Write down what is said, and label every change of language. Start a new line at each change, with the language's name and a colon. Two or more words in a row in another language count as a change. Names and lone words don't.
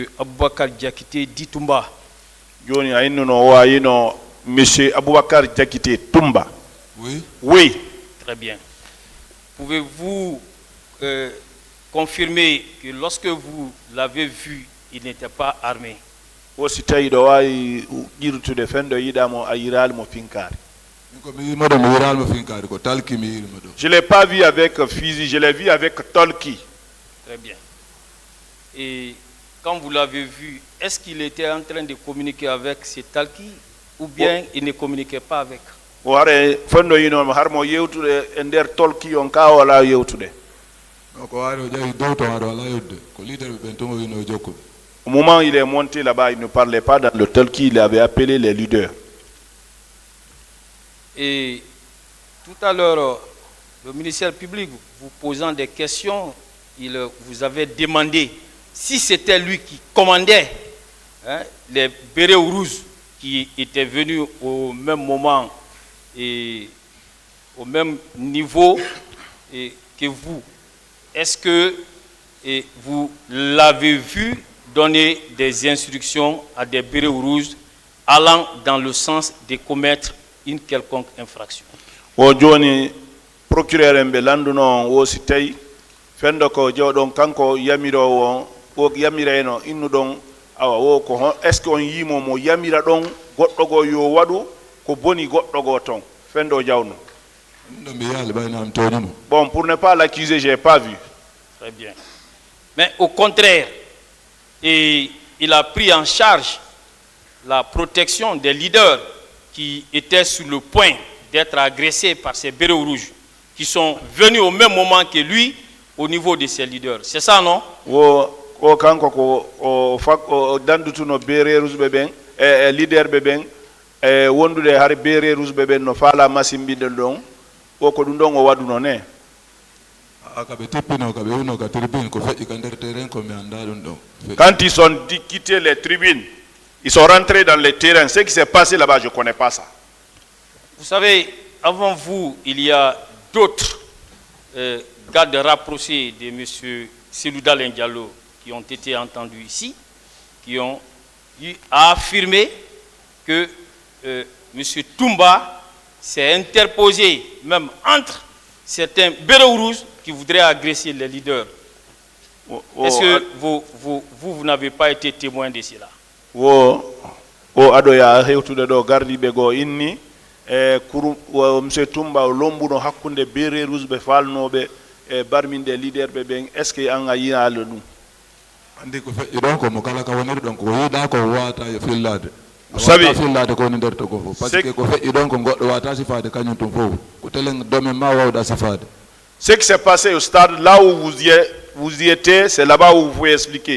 French: Aboubakar Diakité Ditumba. Monsieur Aboubakar Diakité Tumba. Oui. Oui. Très bien. Pouvez-vous confirmer que lorsque vous l'avez vu, il n'était pas armé.
Fula: wo si tawi ɗo wawi ƴirtude fendo yiɗamo a yiralmo finkari. ko mi yima ɗo mi wiralmo finkari ko talki mi yirima ɗo.
French: Je l'ai pas vu avec fusil, je l'ai vu avec tolki. Très bien. Et quand vous l'avez vu, est-ce qu'il était en train de communiquer avec ces talki ou bien il ne communiquait pas avec?
Fula: o hare fendo yinomo harmo yewtude e nder tolki on ka wala yewtude. ko wari o ƴawi dow to aɗo ala yodde ko leader ɓe ɓen tomo wino jokkuɓe.
French: Au moment où il est monté là-bas, il ne parlait pas dans le tolki, il avait appelé les leaders. Et tout à l'heure, le ministère public, vous posant des questions, il vous avait demandé si c'était lui qui commandait les bérets rouges qui étaient venus au même moment et au même niveau que vous. Est-ce que vous l'avez vu donner des instructions à des bérets rouges allant dans le sens de commettre une quelconque infraction?
Fula: O joni procureur en ɓe landuno wo si tawi fendo ko jewɗon kanko yamirowo o yamireno innuɗon awa wo ko
French: est ce que
Fula: on yimo mo yamira ɗon goɗɗo go yo waɗu ko boni goɗɗo go ton fendo jawno.
French: Bon, pour ne pas l'accuser, j'ai pas vu. Très bien. Mais au contraire, il a pris en charge la protection des leaders qui étaient sur le point d'être agressés par ces bérets rouges, qui sont venus au même moment que lui au niveau de ses leaders. C'est ça, non?
Fula: O kanko ko dandutuno
French: bérets rouges
Fula: ɓe ɓen leader ɓe ɓen wondude har
French: bérets rouges
Fula: ɓe ɓen no faala masimbinde ɗon o ko ɗum ɗon o waɗuno ne.
French: Quand ils sont quittés les tribunes, ils sont rentrés dans les terrains. Ce qui s'est passé là-bas, je ne connais pas ça. Vous savez, avant vous, il y a d'autres gardes rapprochés de M. Selouda Diallo qui ont été entendus ici, qui ont eu à affirmer que M. Toumba s'est interposé même entre certains bérets rouges qui voudraient agresser les leaders. Est-ce que vous n'avez pas été témoin de cela?
Fula: Adoya hewtude do gardibe go inni monsieur Toumba lombuno hakkunde
French: bérets rouges
Fula: be falnobe e barminde leader be ben
French: est ce que
Fula: an ayina le dum andi ko feƴƴi ɗon ko mo kala ka woniri ɗon ko yiɗa ko wata yo fillade sabi fillade ko woni nder to ko fof
French: par ce que
Fula: ko feƴƴi ɗon ko goɗɗo wata sifade kañum tum fof ko telen domaine ma wawɗa sifade.
French: Ce qui s'est passé au stade là où vous y étiez, c'est là-bas où vous pouvez expliquer.